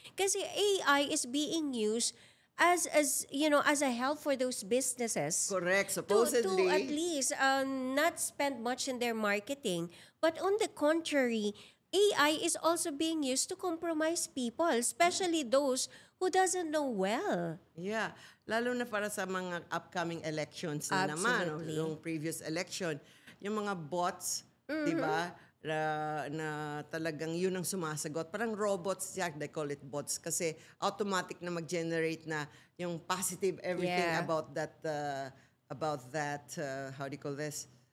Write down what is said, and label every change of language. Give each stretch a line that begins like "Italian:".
English: Kasi AI is being used as you know, as a help for those businesses. Correct. To Supposedly. at least not spend much in their marketing. But on the contrary, AI is also being used to compromise people, especially those who doesn't know well. Yeah.
Filipino: Lalo na para sa mga upcoming elections na naman.
English: Absolutely.
Filipino: Yung previous election. Yung mga bots, di ba? Na talagang yun ang sumasagot.
English: Parang robots, they call it bots.
Filipino: Kasi automatic na mag-generate na yung positive everything
English: Yeah. about that, how do you call this?